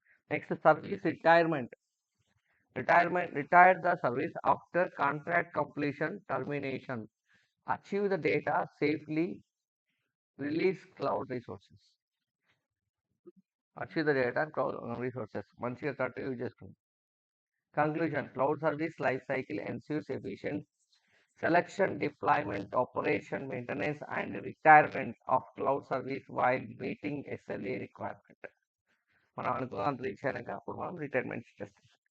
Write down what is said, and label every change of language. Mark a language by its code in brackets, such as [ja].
[en] Next service retirement. Retire the service after contract completion, termination. Archive the data safely, release cloud resources. Archive the data cloud resources [te] మంచిగా correct use చేసుకుంది. [en] Conclusion. Cloud service life cycle ensures efficient selection, deployment, operation, maintenance and retirement of cloud service while meeting SLA requirement. [te] మనం అనుకున్నంత reach అయినాక అప్పుడు మనం retirement చేస్తాం.